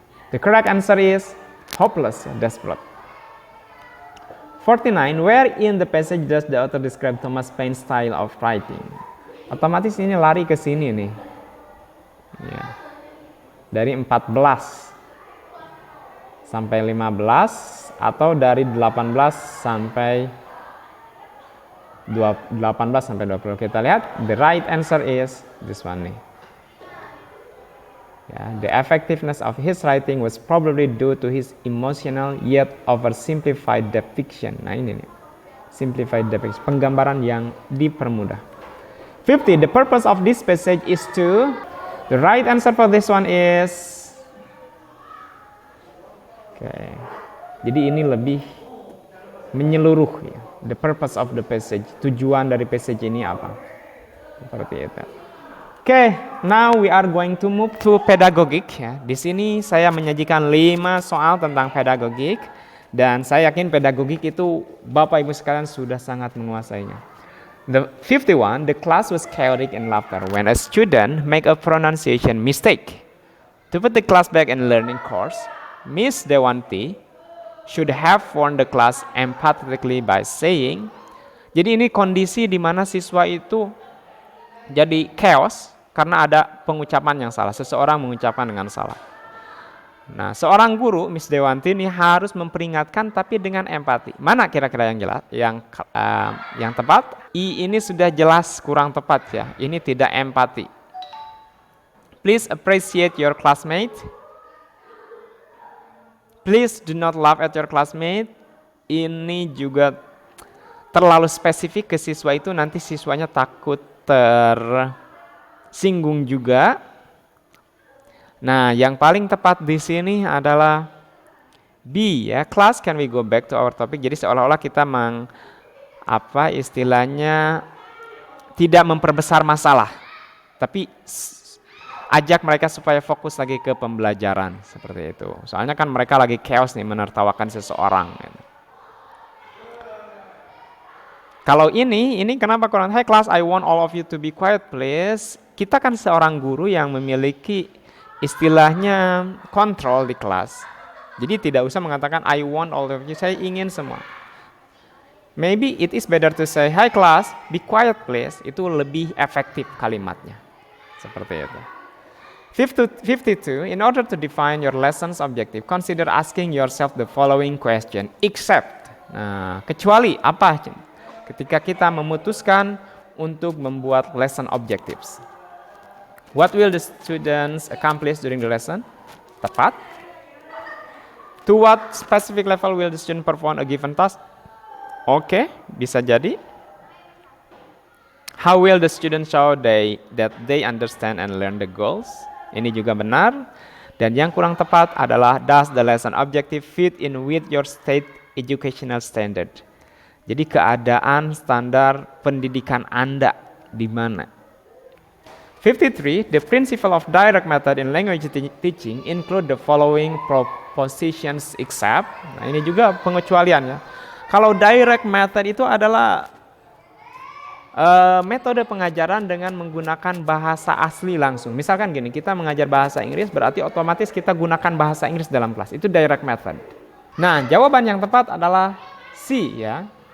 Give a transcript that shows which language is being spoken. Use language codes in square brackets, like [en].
[en] The correct answer is hopeless, desperate. 49. Where in the passage does the author describe Thomas Paine's style of writing? [id] Otomatis ini lari ke sini nih. Ya. Dari 14 sampai 15 atau dari 18 sampai 20. Kita lihat, [en] the right answer is this one nih. Ya, the effectiveness of his writing was probably due to his emotional yet oversimplified depiction. [id] Nah ini nih, [en] simplified depiction, [id] penggambaran yang dipermudah. 50. [en] The purpose of this passage is to. The right answer for this one is. Okay. [id] Jadi ini lebih menyeluruh ya. [en] The purpose of the passage, [id] tujuan dari passage ini apa? Seperti itu. [en] Oke, now we are going to move to pedagogik ya. [id] Di sini saya menyajikan 5 soal tentang pedagogik dan saya yakin pedagogik itu Bapak Ibu sekalian sudah sangat menguasainya. [en] The 51, the class was chaotic and laughter when a student make a pronunciation mistake. To put the class back in learning course, Miss Dewanti should have warned the class empathetically by saying. [id] Jadi ini kondisi di mana siswa itu jadi chaos karena ada pengucapan yang salah. Seseorang mengucapkan dengan salah. Nah, seorang guru, Miss Dewanti ini harus memperingatkan tapi dengan empati. Mana kira-kira yang jelas, yang tepat? I ini sudah jelas kurang tepat ya. Ini tidak empati. [en] Please appreciate your classmate. Please do not laugh at your classmate. [id] Ini juga terlalu spesifik ke siswa itu, nanti siswanya takut tersinggung juga. Nah, yang paling tepat di sini adalah B ya. [en] Class, can we go back to our topic? [id] Jadi seolah-olah kita istilahnya tidak memperbesar masalah, tapi ajak mereka supaya fokus lagi ke pembelajaran seperti itu. Soalnya kan mereka lagi chaos nih menertawakan seseorang. Kalau ini kenapa kurang? [en] Hey class, I want all of you to be quiet please. [id] Kita kan seorang guru yang memiliki istilahnya kontrol di kelas. Jadi tidak usah mengatakan [en] I want all of you, [id] saya ingin semua. [en] Maybe it is better to say, hi class, be quiet please. [id] Itu lebih efektif kalimatnya. Seperti itu. [en] 52, in order to define your lesson's objective, consider asking yourself the following question. [id] Except, nah, kecuali apa? Ketika kita memutuskan untuk membuat lesson objectives. [en] What will the students accomplish during the lesson? [id] Tepat. [en] To what specific level will the student perform a given task? [id] Oke, bisa jadi. [en] How will the student show that they understand and learn the goals? [id] Ini juga benar. Dan yang kurang tepat adalah [en] does the lesson objective fit in with your state educational standard? [id] Jadi keadaan standar pendidikan Anda di mana? [en] 53, the principle of direct method in language teaching include the following propositions except. [id] Nah, ini juga pengecualiannya. Kalau direct method itu adalah metode pengajaran dengan menggunakan bahasa asli langsung. Misalkan gini, kita mengajar bahasa Inggris berarti otomatis kita gunakan bahasa Inggris dalam kelas. Itu direct method. Nah, jawaban yang tepat adalah C ya.